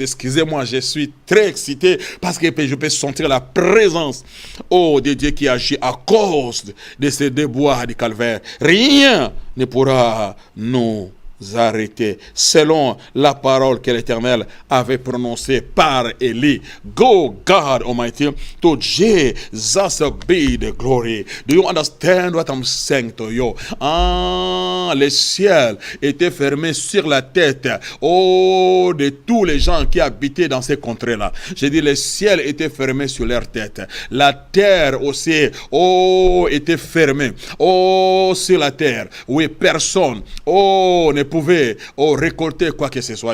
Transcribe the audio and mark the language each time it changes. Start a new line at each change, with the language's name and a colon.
French: Excusez-moi, je suis très excité parce que je peux sentir la présence, de Dieu qui agit à cause de ces déboires du calvaire. Rien ne pourra nous arrêter, selon la parole que l'Éternel avait prononcée par Élie.
English: Go, God Almighty, to Jesus be the glory. Do you understand what I'm saying to you?
French: Les ciels étaient fermés sur la tête, de tous les gens qui habitaient dans ces contrées-là. J'ai dit, les ciels étaient fermés sur leur tête. La terre aussi, était fermée, sur la terre. Oui, personne, ne pouvait récolter quoi que ce soit.